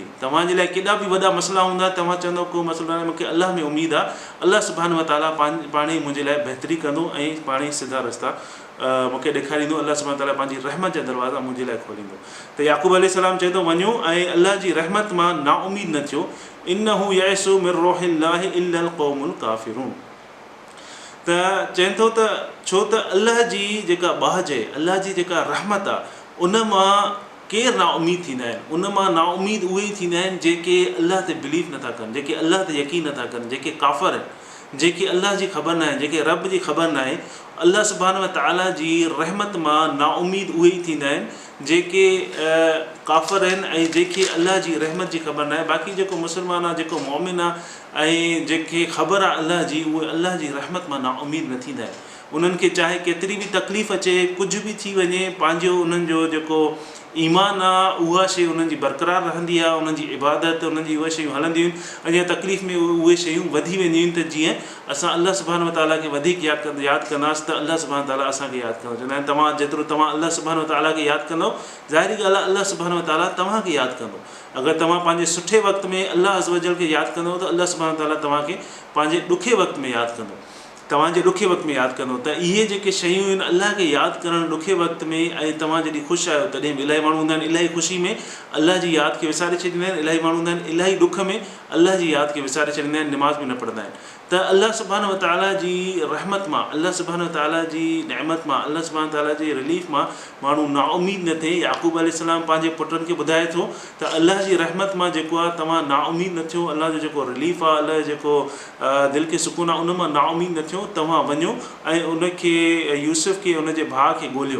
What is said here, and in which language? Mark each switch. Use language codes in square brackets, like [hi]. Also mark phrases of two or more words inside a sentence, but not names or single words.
[sd] तव्हांजे लाइ केॾा बि वॾा मसइला हूंदा, तव्हां चवंदव को मसइलो न आहे, मूंखे अल्लाह में उमेद आहे, अल्लाह [ar] سبحانه وتعالى [sd] पाण ई मुंहिंजे लाइ बहितरी कंदो ऐं पाण ई सिधा रस्ता मूंखे ॾेखारींदो। अल्लाह [ar] سبحانه وتعالى [sd] पंहिंजी रहमत जा दरवाज़ा मुंहिंजे लाइ खोलींदो। त याक़ूब अलैहिस्सलाम चए थो वञो ऐं अल्लाह जी रहमत मां नाउमीद न थियो। [ar] إنه ييأس من روح الله إلا القوم الكافرون. [sd] त चवनि थो त छो त अल्लाह जी जेका बाज आहे, अल्लाह जी जेका रहमत आहे, उन मां केरु नाउमीद थींदा आहिनि? उन मां नाउमीद उहे ई थींदा आहिनि जेके अल्लाह ते बिलीव नथा कनि, जेके अल्लाह ते यकीन नथा कनि, जेके काफ़र आहिनि। जेके अल्लाह जी ख़बर न आहे, जेके रब जी ख़बर न आहे, अल्लाह [ar] سبحانه وتعالى [sd] जी रहमत मां नाउमीद उहे ई थींदा आहिनि जेके काफ़िर आहिनि ऐं जेके अल्लाह जी रहमत जी ख़बर न आहे। बाक़ी जेको मुस्लमान आहे, जेको मोमिन आहे ऐं जेके ख़बर आहे अल्लाह जी, उहे अल्लाह जी रहमत मां नाउमीद न थींदा आहिनि। उन्हनि खे चाहे केतिरी बि तकलीफ़ अचे, कुझु बि थी वञे, पंहिंजो उन्हनि जो जेको ईमान आहे उहा शइ उन्हनि जी बरक़रार रहंदी आहे, उन्हनि जी इबादत, उन्हनि जी उहे शयूं हलंदियूं आहिनि। अञा तकलीफ़ में उहे शयूं वधी वेंदियूं आहिनि त जीअं असां अल्लाह [ar] سبحانه وتعالى [sd] खे वधीक यादि कंदासीं त अल्लाह [ar] سبحانه وتعالى [sd] असांखे यादि कंदो। चवंदा आहिनि तव्हां जेतिरो तव्हां अल्लाह [ar] سبحانه وتعالى [sd] खे यादि कंदो, ज़ाहिरी ॻाल्हि आहे अल्लाह [ar] سبحانه وتعالى [sd] तव्हांखे यादि कंदो। अगरि तव्हां पंहिंजे सुठे वक़्त में अल्लाह [ar] عز وجل [sd] खे यादि कंदो त अल्लाह [ar] سبحانه وتعالى [sd] तव्हांखे पंहिंजे ॾुखे वक़्त में यादि कंदो, तव्हांजे ॾुखे वक़्त में यादि कंदो। त इहे जेके शयूं आहिनि अल्लाह खे यादि करणु ॾुखे वक़्त में, ऐं तव्हां जॾहिं ख़ुशि आहियो तॾहिं बि इलाही माण्हू हूंदा आहिनि इलाही ख़ुशी में अल्लाह जी यादि खे विसारे छॾींदा आहिनि, इलाही माण्हू हूंदा आहिनि इलाही ॾुख में अल्लाह जी यादि खे विसारे छॾींदा आहिनि, निमाज़ बि न पढ़ंदा आहिनि। त अल्लाह [ar] سبحانه وتعالى [sd] जी रहमत मां, अल्लाह [ar] سبحانه وتعالى [sd] जी नेमत मां, अल्लाह [ar] سبحانه وتعالى [sd] जी रिलीफ मां माण्हू नाउमीद न थिए। याक़ूब अलैहिस्सलाम पंहिंजे पुटनि खे ॿुधाए थो त अल्लाह जी रहमत मां जेको आहे तव्हां नाउमीद न थियो, अल्लाह जो जेको रिलीफ आहे, अल्लाह जो जेको दिलि खे सुकून आहे, उन मां नाउमीद न थियो, तव्हां वञो ऐं उनखे यूसुफ खे उनजे भाउ खे ॻोल्हियो।